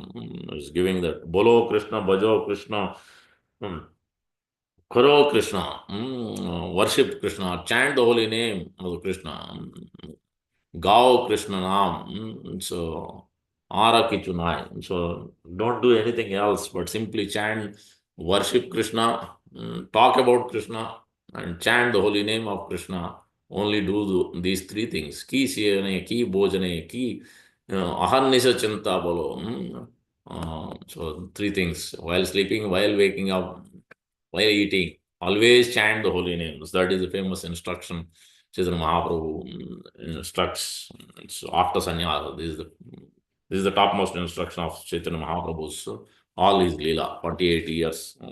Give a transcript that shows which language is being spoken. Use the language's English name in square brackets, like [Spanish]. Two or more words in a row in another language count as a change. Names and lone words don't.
[English] He's giving that [Bangla] বলো কৃষ্ণ, ভজো কৃষ্ণ, করো কৃষ্ণ, [English] worship Krishna, chant the holy name of Krishna, [Bangla] গাও কৃষ্ণ নাম, [English] so [Bangla] আর কিছু নাই. [English] So don't do anything else but simply chant, worship Krishna, talk about Krishna, and chant the holy name of Krishna. Only do these three things. [Bangla] কি শয়নে, কি ভোজনে, কি অহর্নিশ চিন্তা বলো. [English] So three things. While sleeping, while waking up, while eating, always chant the holy names. That is the famous instruction Chaitanya Mahaprabhu instructs. So after sannyasa, this is the topmost instruction of Chaitanya Mahaprabhu's all his Leela, 48 years.